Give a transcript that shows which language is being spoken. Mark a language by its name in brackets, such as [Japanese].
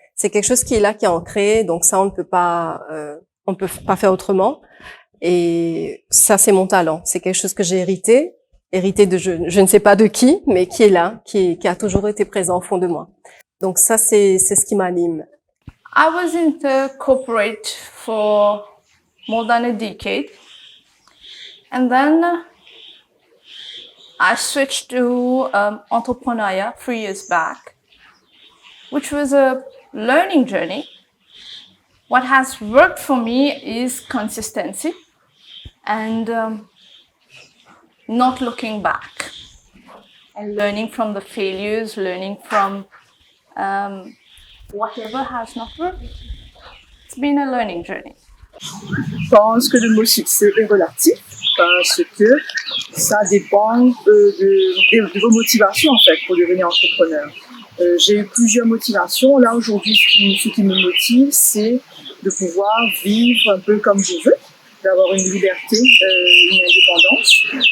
[French] C'est quelque chose qui est là, qui est ancré, donc ça on ne peut pas faire autrement. Et ça c'est mon talent, c'est quelque chose que j'ai hérité de je ne sais pas de qui, mais qui est là, qui a toujours été présent au fond de moi. Donc ça c'est ce qui m'anime. [English] I was in the corporate for more than a decade, and then I switched to entrepreneurial 3 years back, which was a learning journey. What has worked for me is consistency and not looking back and learning from the failures, learning from whatever has not worked. It's been a learning journey. [French] Je pense que le mot succès est relatif parce que ça dépend de vos motivations en fait pour devenir entrepreneur. J'ai eu plusieurs motivations. Là aujourd'hui, ce qui me motive, c'est de pouvoir vivre un peu comme je veux, d'avoir une liberté, une indépendance.